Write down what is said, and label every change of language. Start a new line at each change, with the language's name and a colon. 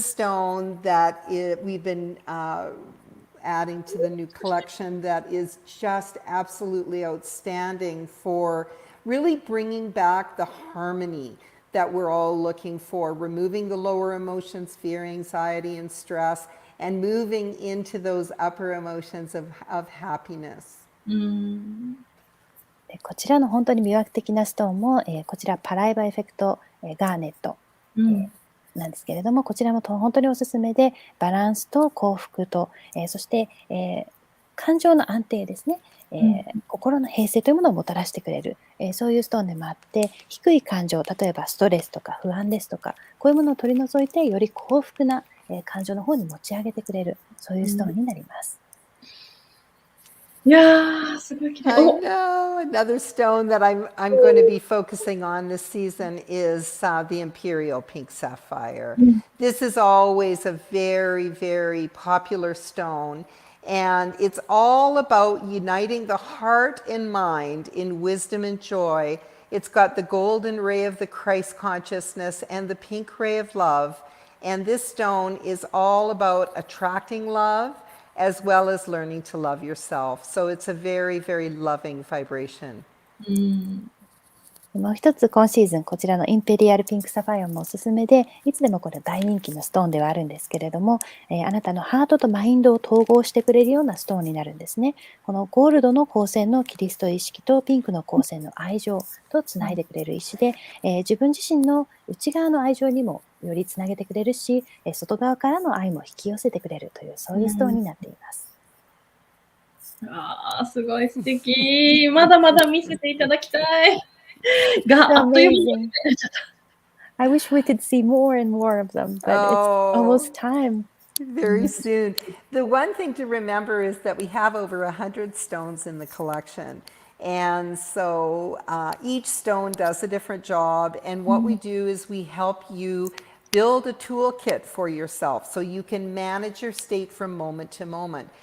English: stone that we've been adding to the new collection that is just absolutely outstanding for really bringing back the harmony that we're all looking for, removing the lower emotions, fear, anxiety, and stress, and moving into those upper emotions of happiness. うん。
Japanese: でこちらの本当に魅惑的なストーンも、こちらパライバエフェクト、ガーネット、うん。なんですけれども、こちらも本当におすすめで、バランスと幸福と、そして、感情の安定ですね、うん。心の平静というものをもたらしてくれる、そういうストーンでもあって、低い感情、例えばストレスとか不安ですとか、こういうものを取り除いて、より幸福な、感情の方に持ち上げてくれる、そういうストーンになります。いやー、すごい綺麗。
English: I お、 know. Another stone that I'm going to be focusing on this season is the Imperial Pink Sapphire. うん。 This is always a very, very popular stone, and it's all about uniting the heart and mind in wisdom and joy. It's got the golden ray of the Christ consciousness and the pink ray of love, and this stone is all about attracting love as well as learning to love yourself. So it's a very, very loving vibration. うん。
Japanese: もう一つ今シーズンこちらのインペリアルピンクサファイアもおすすめで、いつでもこれ大人気のストーンではあるんですけれども、あなたのハートとマインドを統合してくれるようなストーンになるんですね。このゴールドの光線のキリスト意識とピンクの光線の愛情とつないでくれる石で、自分自身の内側の愛情にもよりつなげてくれるし、外側からの愛も引き寄せてくれるという、そういうストーンになっています。ああ、すごい素敵。まだまだ見せていただきたい。が、あっという間になっちゃった。
English: I wish we could see more and more of them, but it's almost time. Very soon. The one thing to remember is that we have over 100 stones in the collection. And so each stone does a different job. And what we do is we help you build a toolkit for yourself so you can manage your state from moment to moment.